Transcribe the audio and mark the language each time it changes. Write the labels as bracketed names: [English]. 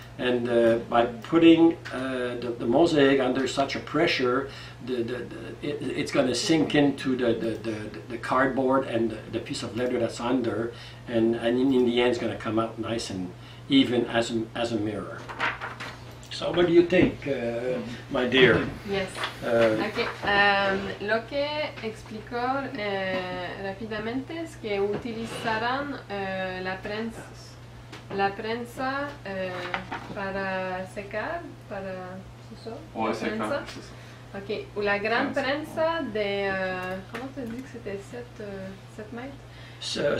[English] And by putting the mosaic under such a pressure, it's going to sink into the cardboard and the piece of leather that's under, and in the end, it's going to come out nice and even as a mirror. So, what do you think, my dear? Yes. Okay. [Spanish] Lo que explicó rápidamente es que utilizarán la prensa para secar, para [French] ouais, [Spanish] la prensa. [French] Ok, ou la grande prensa de, comment tu dis que c'était 7 mètres?